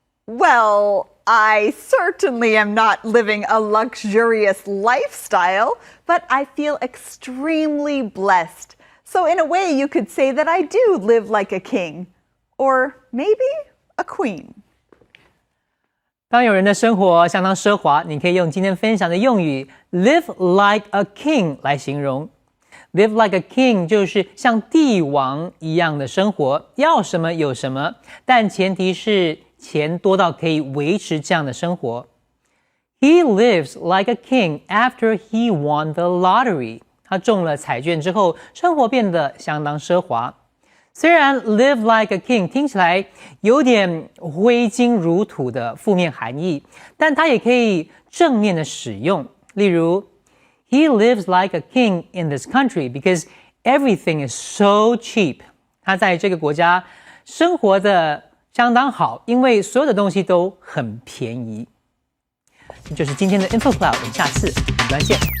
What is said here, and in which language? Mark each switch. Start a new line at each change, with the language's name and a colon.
English: Well, I certainly am not living a luxurious lifestyle, but I feel extremely blessed. So in a way, you could say that I do live like a king, or maybe a queen.
Chinese: 当有人的生活相当奢华，你可以用今天分享的用语
English: live like a king
Chinese: 来形容。
English: Live like a king
Chinese: 就是像帝王一样的生活，要什么有什么，但前提是钱多到可以维持这样的生活。
English: He lives like a king after he won the lottery.
Chinese: 他中了彩券之后，生活变得相当奢华。虽然
English: live like a king
Chinese: 听起来有点挥金如土的负面含义，但它也可以正面的使用。
English: 例如 He lives like a king in this country because everything is so cheap.
Chinese: 他在这个国家生活的相当好，因为所有的东西都很便宜。这就是今天的 Info Cloud， 我们下次再见。